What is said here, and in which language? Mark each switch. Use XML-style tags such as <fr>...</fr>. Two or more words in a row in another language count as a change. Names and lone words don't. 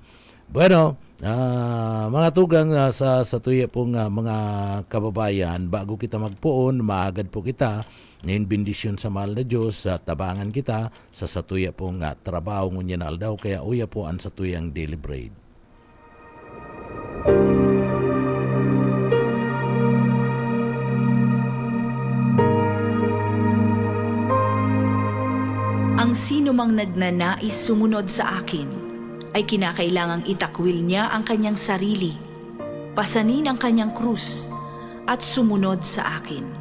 <bik>Bueno, mga tugang sa tuya pong mga kababayan, bago kita magpuon, maagad po kita ngayon bendisyon sa mahal na Diyos, tabangan kita sa satuya pong trabaho ngunyan aldaw, kaya uya po ang satuyang</bik> <en>daily bread.</en> <tl>Ang sino mang nagnanais sumunod sa akin ay kinakailangang itakwil niya ang kanyang sarili, pasanin ang kanyang krus, at sumunod sa akin.</tl>